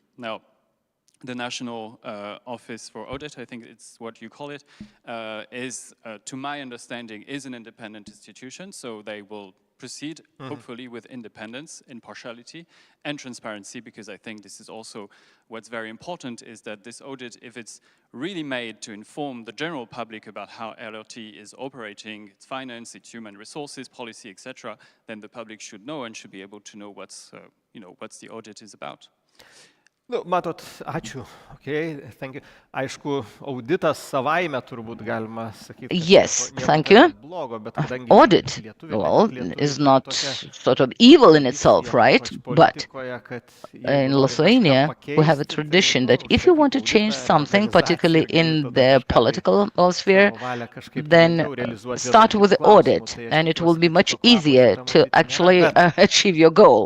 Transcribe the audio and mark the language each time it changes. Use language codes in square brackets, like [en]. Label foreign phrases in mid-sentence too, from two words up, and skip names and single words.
[en] Now, the National Office for Audit, I think it's what you call it, is, to my understanding, is an independent institution, so they will proceed, hopefully, with independence, impartiality, and transparency, because I think this is also what's very important, is that this audit, if it's really made to inform the general public about how LRT is operating, its finance, its human resources, policy, etc., then the public should know and should be able to know what's the audit is about. [lt] Nu, matot, ačiū. [en] Okay, thank you. [lt] Aišku, auditas savaime turbūt galima sakyti. [en] Yes, thank you. [lt] Blogo, bet kadangi [en] Audit, well, is not sort of evil in itself, right? But in Lithuania, we have a tradition that if you want to change something, particularly in the political sphere, then start with the audit, and it will be much easier to actually achieve your goal.